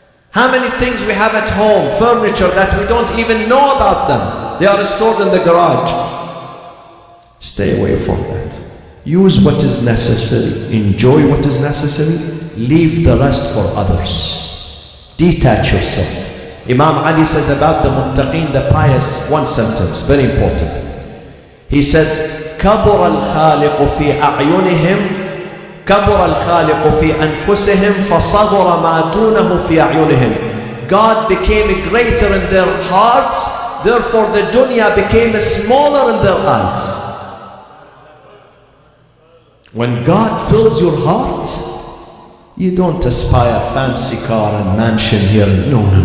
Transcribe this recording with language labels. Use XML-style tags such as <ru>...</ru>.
<en>How many things we have at home, furniture that we don't even know about them. They are stored in the garage. Stay away from that. Use what is necessary. Enjoy what is necessary. Leave the rest for others. Detach yourself. Imam Ali says about the muttaqeen, the pious, one sentence, very important. He says,</en> <ar>كَبُرَ الْخَالِقُ فِي أَعْيُنِهِمْ كَبُرَ الْخَالِقُ فِي أَنفُسِهِمْ فَصَغُرَ مَا دُونَهُ فِي أَعْيُنِهِمْ.</ar> <en>God became greater in their hearts, therefore the dunya became smaller in their eyes. When God fills your heart, you don't aspire fancy car and mansion here. No.</en>